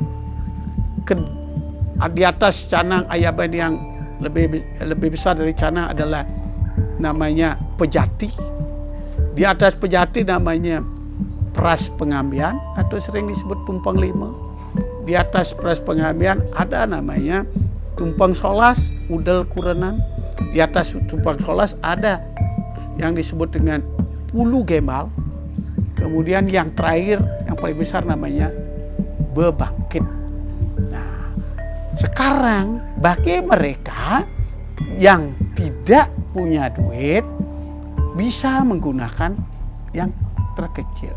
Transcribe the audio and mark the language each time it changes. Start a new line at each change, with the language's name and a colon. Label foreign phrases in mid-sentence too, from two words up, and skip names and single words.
Indonesian: Di atas canang ayaban yang lebih besar dari canang adalah namanya pejati. Di atas pejati namanya peras pengambian atau sering disebut tumpang lima. Di atas peras pengambian ada namanya tumpang solas, udel kurenan. Di atas tumpang solas ada yang disebut dengan pulu gembal. Kemudian yang terakhir, yang paling besar namanya bebangkit. Nah, sekarang bagi mereka yang tidak punya duit bisa menggunakan yang terkecil.